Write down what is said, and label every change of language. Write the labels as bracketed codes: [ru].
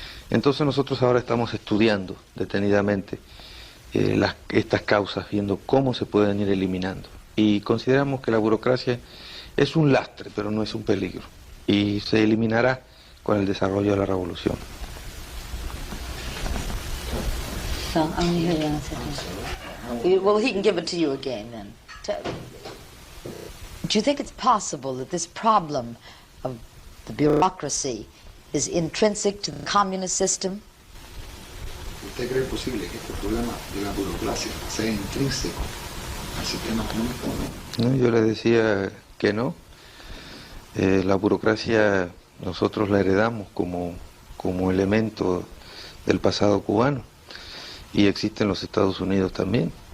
[es] Entonces nosotros ahora estamos estudiando detenidamente estas causas, viendo cómo se pueden ir eliminando. Y consideramos que la burocracia es un lastre, pero no es un peligro. Y se eliminará con el desarrollo de la revolución. [en] So, I'm going to hear you answer this. Well, he can give it to you again then. Do you think it's possible that this problem of the bureaucracy is intrinsic to the communist system? [es] ¿Usted cree posible que este problema de la burocracia sea intrínseco al sistema comunista? No, yo le decía que no. La burocracia nosotros la heredamos como elemento del pasado cubano y existe en los Estados Unidos también.